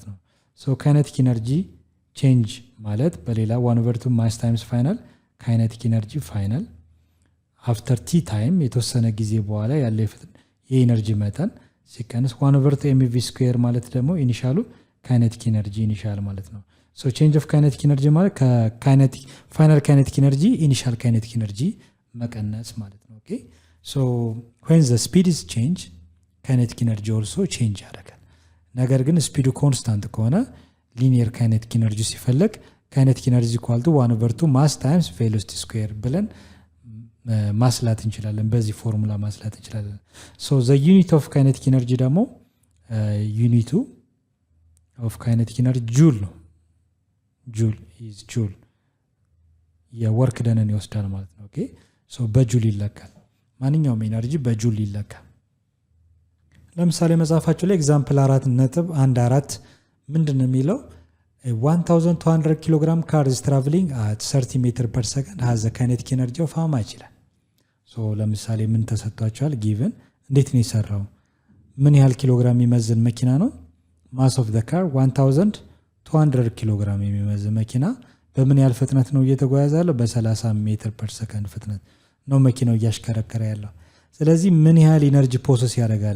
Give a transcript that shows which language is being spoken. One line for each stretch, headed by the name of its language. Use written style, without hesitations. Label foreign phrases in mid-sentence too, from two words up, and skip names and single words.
English: ነው። kinetic energy change
Amharic: ማለት በሌላ
English: 1/2 mass times final kinetic energy final after t time
Amharic: የተወሰነ ጊዜ በኋላ ያለ የኤነርጂ መጠን ሲቀንስ
English: 1/2 mv square
Amharic: ማለት ደግሞ
English: initial kinetic energy initial
Amharic: ማለት ነው።
English: change of kinetic energy
Amharic: ማለት
English: final kinetic energy initial kinetic energy
Amharic: መቀነስ ማለት ነው።
English: when the speed is change kinetic energy also change
Amharic: ያደርጋል። ነገር ግን
English: speed constant
Amharic: ከሆነ
English: linear kinetic energy
Amharic: ሲፈለግ
English: kinetic energy equal to 1/2 mass times velocity square
Amharic: ብለን ማስላት እንችላለን። በዚህ ፎርሙላ ማስላት እንችላለን።
English: the unit of kinetic energy
Amharic: ደግሞ
English: unit of kinetic energy
Amharic: ጁል ነው። ጁል
English: work done
Amharic: ይወስዳል ማለት ነው። በጁል ይለካል። ማንኛውም ኤነርጂ በጁል ይለካል። ለምሳሌ መጽሐፋቸው ላይ ኤግዛምፕል 4.14 ምንድን ነው የሚለው?
English: 1200 kilogram car is traveling at 30 meter per second has a kinetic energy of how much
Amharic: ይላል። ለምሳሌ ምን ተሰጥቷቸዋል? ጊቨን እንዴት ነው የሰራው? ምን ያህል ኪሎግራም የሚመዝን መኪና ነው?
English: mass of the car
Amharic: 1200 ኪሎግራም የሚመዝን መኪና በምን ያህል ፍጥነት ነው እየተጓዘ ያለው? በ30
English: meter per second
Amharic: ፍጥነት ነው መኪናው እያሽከረከረ ያለው። ስለዚህ ምን ያህል
English: energy process
Amharic: ያደርጋል?